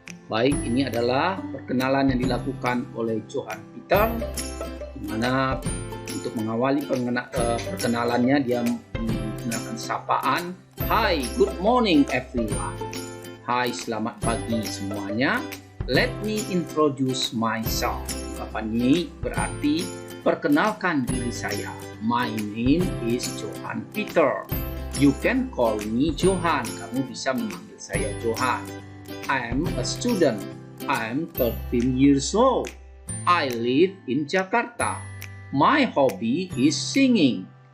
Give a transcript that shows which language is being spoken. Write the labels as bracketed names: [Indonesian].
[Indonesian] Baik, ini adalah perkenalan yang dilakukan oleh Johan Peter, di mana untuk mengawali perkenalannya dia menggunakan sapaan. [English] Hi, good morning everyone. [Indonesian] Hai, selamat pagi semuanya. [English] Let me introduce myself. [Indonesian] Ungkapan ini berarti perkenalkan diri saya. [English] My name is Johan Peter. You can call me Johan. [Indonesian] Kamu bisa memanggil saya Johan. [English] I'm a student. I'm 13 years old. I live in Jakarta. My hobby is singing.